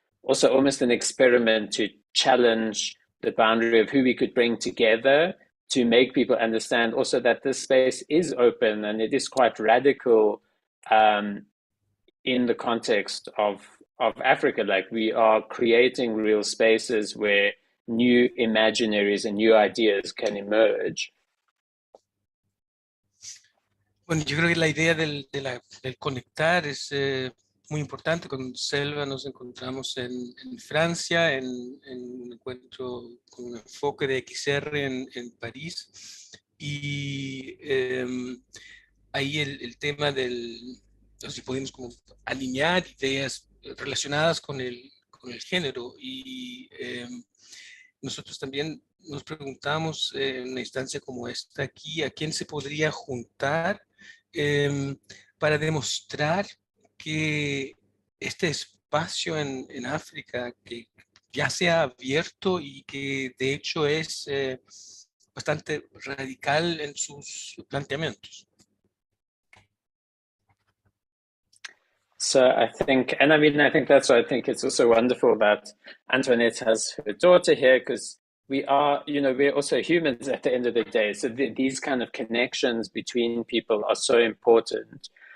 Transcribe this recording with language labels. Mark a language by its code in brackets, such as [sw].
[en] Also almost an experiment to challenge the boundary of who we could bring together to make people understand also that this space is open and it is quite radical in the context of Africa. Like we are creating real spaces where new imaginaries and new ideas can emerge. [es] Bueno, yo creo que la idea del conectar es muy importante. Con Selva nos encontramos en Francia, en un encuentro con un enfoque de XR en París. Y ahí el tema si podemos como alinear ideas relacionadas con el género. Y nosotros también nos preguntamos en una instancia como esta aquí, ¿a quién se podría juntar para demostrar que este espacio en África que ya se ha abierto y que de hecho es bastante radical en sus planteamientos? [en] So I think, and I mean, I think that's why I think it's also wonderful that Antoinette has her daughter here, because we are, we're also humans at the end of the day. So these kind of connections between people are so important.